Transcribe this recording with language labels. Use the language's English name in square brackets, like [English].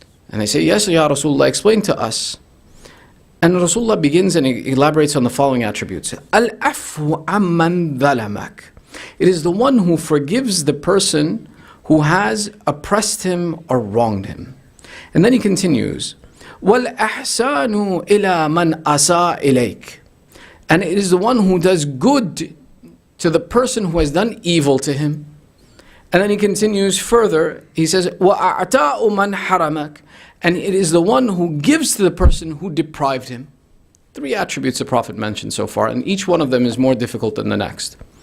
[English] And they say, yes, Ya Rasulullah, explain to us. And Rasulullah begins and elaborates on the following attributes. [Arabic] Al-afu amman dhalamak. [English] It is the one who forgives the person who has oppressed him or wronged him. And then he continues, [Arabic] وَالْأَحْسَانُ إِلَى مَنْ أَسَاءَ إِلَيْكَ. [English] And it is the one who does good to the person who has done evil to him. And then he continues further, he says, [Arabic] وَأَعْتَاءُ مَنْ حَرَمَكَ. [English] And it is the one who gives to the person who deprived him. 3 attributes the Prophet mentioned so far, and each one of them is more difficult than the next.